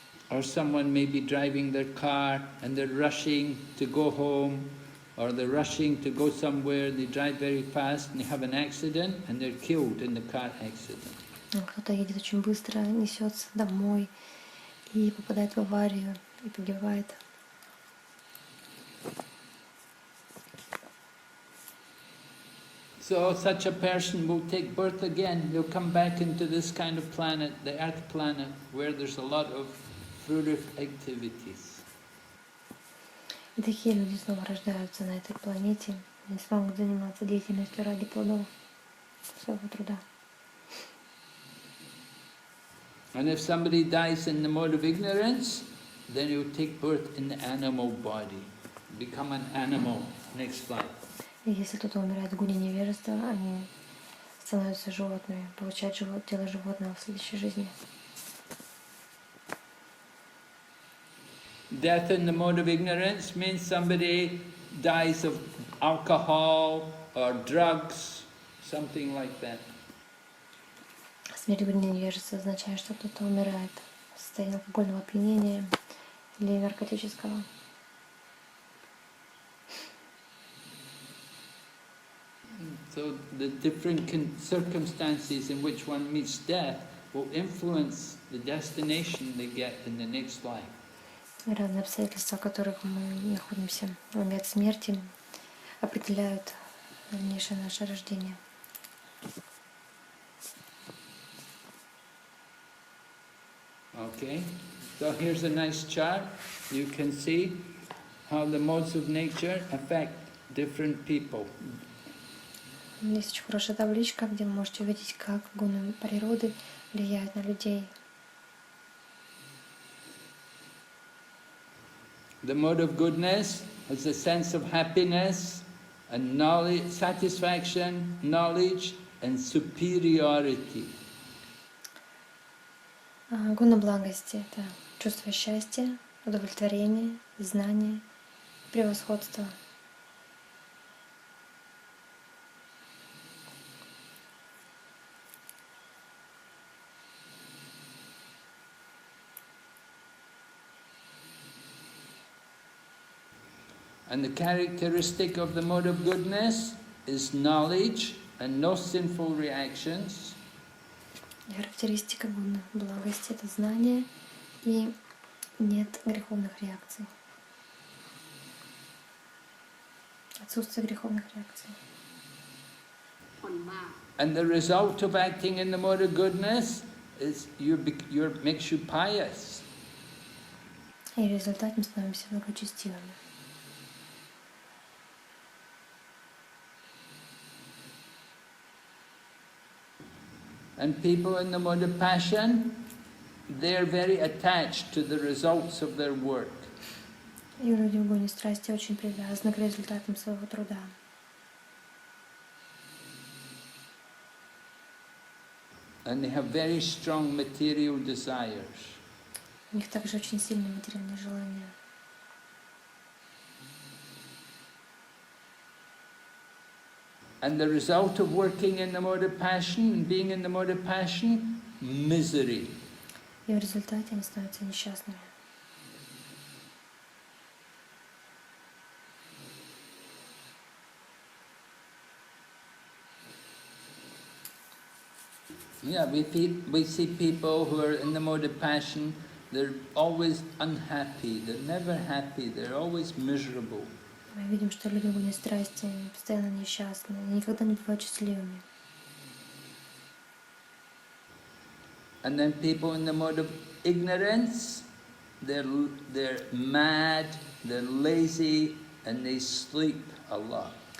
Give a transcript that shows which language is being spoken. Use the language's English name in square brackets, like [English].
[English] Or someone may be driving their car and they're rushing to go home, or they're rushing to go somewhere, they drive very fast and they have an accident and they're killed in the car accident. [Russian] Кто-то едет очень быстро, несется домой и попадает в аварию и погибает. [English] So such a person will take birth again. He'll come back into this kind of planet, the earth planet, where there's a lot of fruitive activities. [Russian] И такие люди снова рождаются на этой планете и смогут заниматься деятельностью ради плодов своего труда. [English] And if somebody dies in the mode of ignorance, then he will take birth in the animal body, become an animal. Next slide. [Russian] И если кто-то умирает в гуне невежества, они становятся животными, получают тело животного в следующей жизни. [English] Death in the mode of ignorance means somebody dies of alcohol or drugs, something like that. [Russian] Смерть в дни невежества означает, что кто-то умирает в состоянии алкогольного опьянения или наркотического. [English] So the different circumstances in which one meets death will influence the destination they get in the next life. [Russian] Разные обстоятельства, в которых мы находимся в момент смерти, определяют дальнейшее наше рождение. [English] Okay, so here's a nice chart. You can see how the modes of nature affect different people. [Russian] Есть очень хорошая табличка, где вы можете увидеть, как гуны природы влияют на людей. [English] The mode of goodness has a sense of happiness and knowledge, satisfaction, knowledge and superiority. [Russian] Гуна благости — это чувство счастья, удовлетворения, знания, превосходства. [English] And the characteristic of the mode of goodness is knowledge and no sinful reactions. [Russian] Характеристика гуны благости — это знание и нет греховных реакций. Отсутствие греховных реакций. [English] And the result of acting in the mode of goodness is makes you pious. [Russian] И в результате мы становимся благочестивыми. [English] And people in the mode of passion, they're very attached to the results of their work. [Russian] И люди в гуне страсти очень привязаны к результатам своего труда. [English] And they have very strong material desires. [Russian] У них также очень сильные материальные желания. [English] And the result of working in the mode of passion and being in the mode of passion, misery. [Russian] И в результате они становятся несчастными. [English] Yeah, we see people who are in the mode of passion, they're always unhappy, they're never happy, they're always miserable. [Russian] Мы видим, что люди в гуне страсти постоянно несчастны, они никогда не бывают счастливыми. [English] And then people in the mode of ignorance, they're mad, they're lazy, and they sleep a lot.